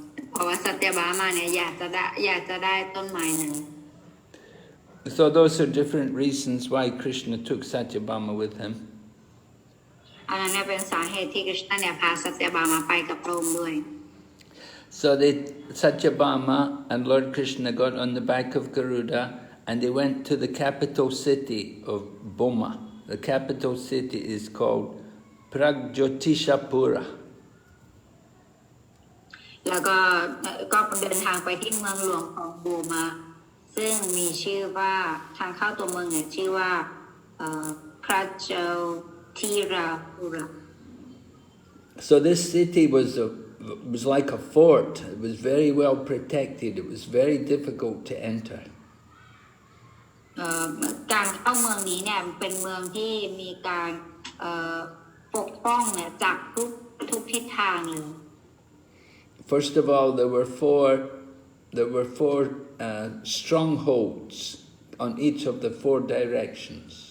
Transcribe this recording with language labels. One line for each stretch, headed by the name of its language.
Thai: เพราะว่าสัตยบามาเนี่ยอยากจะได้ต้นไม้นั้น
English: So those are different reasons why Krishna took Satyabhama with him.
Thai: อันนั้นเป็นสาเหตุที่กฤษณะเนี่ยพาสัตยบามาไปกับพระองค์ด้วย
English: So Satyabhama and Lord Krishna got on the back of Garuda and they went to the capital city of Bhauma. The capital city is called Pragjotishapura.
Thai: แล้วก็เดินทางไปที่เมืองหลวงของโบมาซึ่งมีชื่อว่าทางเข้าตัวเมืองเนี่ยชื่อว่าพระเจ้าทีราปุระ
English: So this city was like a fort. It was very well protected. It was very difficult to enter.
Thai: การเข้าเมืองนี้เนี่ยเป็นเมืองที่มีการปกป้องเนี่ยจากทุกทิศทางเลย
English: First of all, there were four strongholds on each of the four directions.